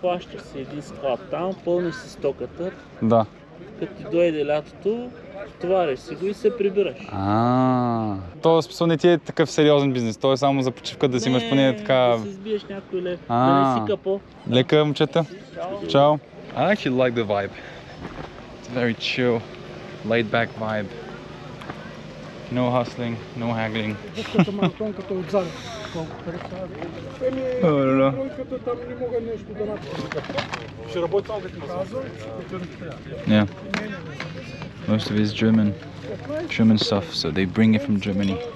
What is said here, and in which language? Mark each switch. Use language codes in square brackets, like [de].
[bg] Плащаш си един склад там, пълниш си стоката. Да. Като ти дойде лятото, Товариш си го и се прибираш. То смисъл не ти е такъв сериозен бизнес, то е само за почивка да си имаш поне така... Да си избиеш някой лев, да не си капо. Лека, момчета. Ciao. [en] I actually like the vibe. It's a very chill, laid back vibe. No hustling, no haggling. [bg] Маратонката отзад. Колко пари са? Бройката там не мога нещо да направя. Ще работи само като казвам. [en] Yeah. Most of it is German stuff, so they bring it from Germany.